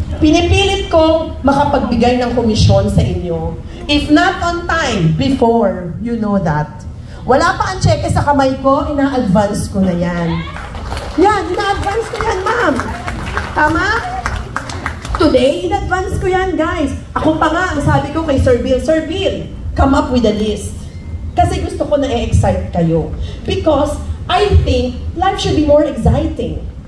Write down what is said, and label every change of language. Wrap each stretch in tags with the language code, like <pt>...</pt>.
<tl>Pinipilit kong makapagbigay ng komisyon sa inyo.</tl> <en>If not on time, before, you know that.</en> <tl>Wala pa ang cheque sa kamay ko, ina-advance ko na yan. Yan, ina-advance ko yan, ma'am. Tama? Today, in-advance ko yan, guys. Ako pa nga, ang sabi ko kay Sir Bill,</tl> <en>come up with a list.</en> <tl>Kasi gusto ko na i-excite kayo.</tl> <en>Because I think life should be more exciting.</en>